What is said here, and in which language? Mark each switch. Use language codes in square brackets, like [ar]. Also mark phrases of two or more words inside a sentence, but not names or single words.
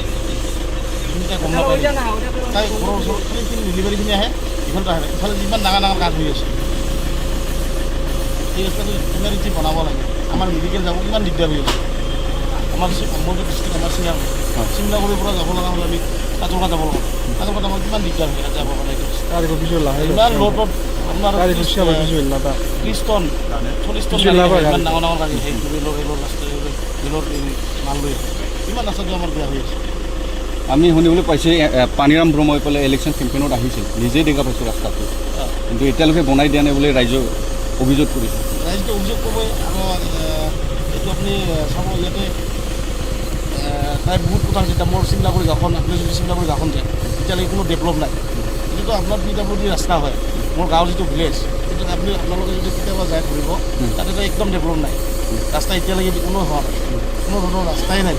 [as] এইখিনিতে গম নাপায়, তাই ঘৰৰ ওচৰত খালি এইখিনি মিলিবাৰীখিনি আহে, ইফালে আহে। ইফালে যিমান ডাঙৰ গাড়ী হৈ আছে, এই ৰাস্তাটো এমাৰ্জেঞ্চি বনাব লাগে। আমাৰ মেডিকেল যাব কিমান দিগদাৰ হৈ আছে। আমাৰ ডিষ্ট্ৰিক্ট আমাৰ চিৰাং চিমলাগুৰিৰ পৰা যাব লগা হ'লে আমি কাজলগাঁও যাব লগা কাজলগাঁৱত আমাৰ কিমান দিগদাৰ হয় যাব কাৰণে [brx] गारिखौ भिजुवेल लाहै [as] ইমান লোডত আপোনাৰ [brx] गारिखौ सिगां भिजुवेल लादा [as] 30 টন 40 টন [brx] भिजुवेल लाबाय [as] ইমান ডাঙৰ গাড়ী সেই ৰেলৰ ৰাস্তাৰে ৰেলৰ মাল লৈ ইমান ৰাস্তাটো আমাৰ বেয়া হৈ আছে আমি শুনিবলৈ পাইছোঁ পানীৰাম ব্ৰহ্মই পেলাই ইলেকশ্যন কেম্পেইনত আহিছিল নিজেই দেখা পাইছোঁ ৰাস্তাটো কিন্তু এতিয়ালৈকে বনাই দিয়া নাই বুলি ৰাইজে অভিযোগ কৰিছে ৰাইজে অভিযোগ কৰিবই আৰু এইটো আপুনি চাব ইয়াতে প্ৰায় বহুত কথা হৈছে এতিয়া মোৰ চিমলাগুৰি গাঁওখন আপুনি যদি চিমলাগুৰি গাঁওখন যায় এতিয়ালৈকে কোনো ডেভেলপ নাই যিটো আপোনাৰ PWD ৰাস্তা হয় মোৰ গাঁৱৰ যিটো ভিলেজ সেইটো আপুনি আপোনালোকে যদি কেতিয়াবা যায় ঘূৰিব তাতেতো একদম ডেভেলপ নাই ৰাস্তা এতিয়ালৈকে কোনো হোৱা নাই কোনো ধৰণৰ ৰাস্তাই নাই